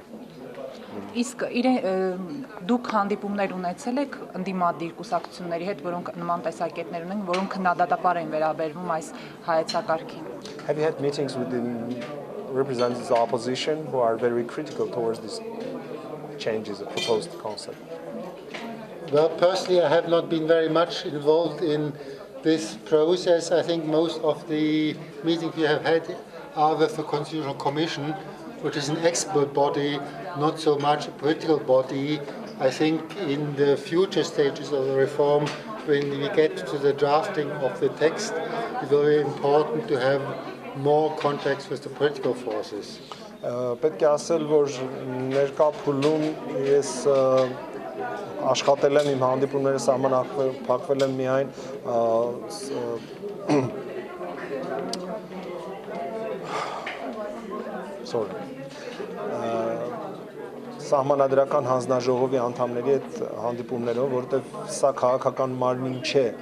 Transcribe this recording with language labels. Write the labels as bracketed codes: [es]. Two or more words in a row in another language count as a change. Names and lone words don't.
[hy] Իսկ դուք հանդիպումներ ունեցել եք ընդդիմադիր կուսակցությունների հետ, որոնք նման տեսակետներ ունեն, որոնք քննադատաբար են վերաբերվում այս հայեցակարգին։ [en] Have you had meetings with the representatives of the opposition who are very critical towards these changes, the proposed concept? Well, personally, I have not been very much involved in this process. I think most of the meetings we have had are with the Constitutional Commission, which is an expert body, not so much a political body. I think in the future stages of the reform, when we get to the drafting of the text, it will be important to have more contacts with the political forces. [hy] Պետք է ասել, որ ներկա փուլում ես աշխատել եմ իմ հանդիպումները սահմանափակվել եմ միայն սահմանադրական հանձնաժողովի անդամների հետ հանդիպումներով, որովհետև սա քաղաքական մարմին չէ,